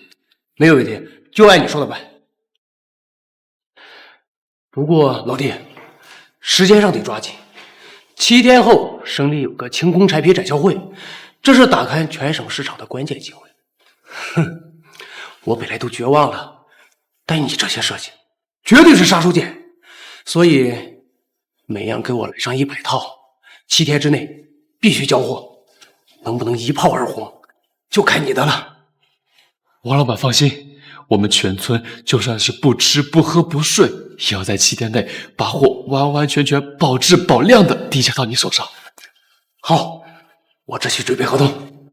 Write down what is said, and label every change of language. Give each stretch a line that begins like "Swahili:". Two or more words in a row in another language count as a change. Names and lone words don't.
Chinese: 沒有問題，就按你說的辦。不過老弟， 时间上得抓緊。7天後，省裡有個清空柴皮展銷會，這是打開全省市場的關鍵機會。哼，我本來都絕望了，但你這些設計絕對是殺手鐧，所以每樣給我來上100套，7天之內必須交貨，能不能一炮而紅，就看你的了。王老闆放心，我們全村就算是不吃不喝不睡，也要在7天內把貨完完全全保質保量的遞交到你手上。好，我這去準備合同。